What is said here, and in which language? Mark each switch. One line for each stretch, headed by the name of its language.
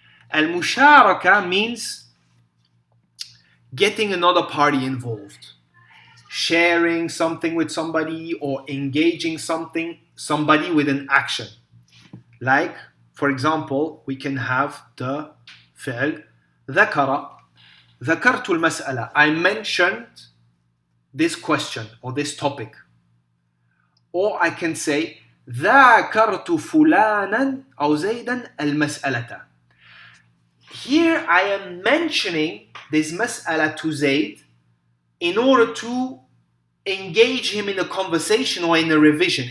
English: Al-musharaka means getting another party involved, sharing something with somebody or engaging somebody with an action. Like, for example, we can have the fi'l ذكر.
Arabic: ذكرت المسألة.
English: I mentioned this question or this topic. Or I can say
Arabic: ذاكرت فلانا أو زيدا المسألة.
English: Here I am mentioning this mas'ala to Zayd in order to engage him in a conversation or in a revision.